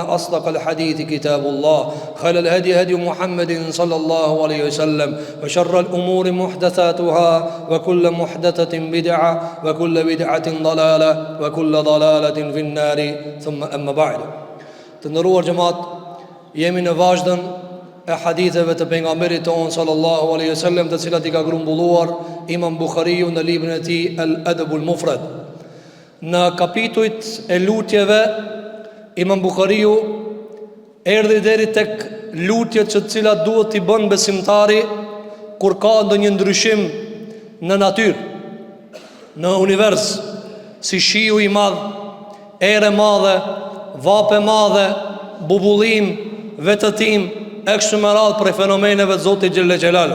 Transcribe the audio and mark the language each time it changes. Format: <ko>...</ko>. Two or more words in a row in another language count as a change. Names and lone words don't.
<ar>أصدق الحديث كتاب الله خير الهدي هدي محمد صلى الله عليه وسلم وشر الأمور محدثاتها وكل محدثة بدعة وكل بدعة ضلالة وكل ضلالة في النار ثم أما بعد</ar> <sq>Të nderuar xhemat jemi në vazhdën e haditheve të pejgamberit ton</sq> <ar>صلى الله عليه وسلم,</ar> <sq>të cilat I ka grumbulluar Imam Buhariu në librin e tij Al-Adabul Mufrad. Në kapitujt e lutjeve Imam Buhariu erdhi deri tek lutjet që të cilat duhet t'i bën besimtari kur ka ndonjë ndryshim në natyrë, në univers, si shiu I madh, erë madhe, vape madhe, bubullim, vetëtim, e kështu me radhë për fenomeneve të Zotit</sq> <ar>جل جلاله.</ar>